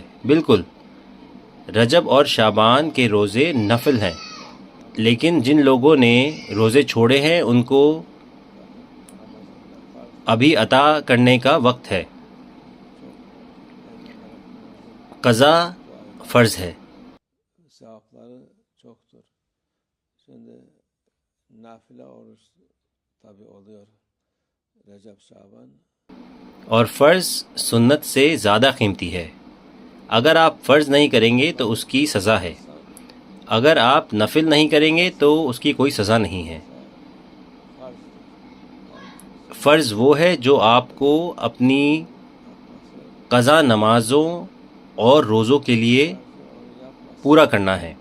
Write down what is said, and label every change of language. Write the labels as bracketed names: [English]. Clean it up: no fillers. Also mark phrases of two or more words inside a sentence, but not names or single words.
[Urdu] بالکل رجب اور شعبان کے روزے نفل ہیں، لیکن جن لوگوں نے روزے چھوڑے ہیں ان کو ابھی عطا کرنے کا وقت ہے. قضا فرض ہے. [Turkish] Sevapları çoktur. Şimdi nafile oruç tabi oluyor Recep, Şaban. [Urdu] اور فرض سنت سے زیادہ قیمتی ہے. اگر آپ فرض نہیں کریں گے تو اس کی سزا ہے. اگر آپ نفل نہیں کریں گے تو اس کی کوئی سزا نہیں ہے. فرض وہ ہے جو آپ کو اپنی قضا نمازوں اور روزوں کے لیے پورا کرنا ہے.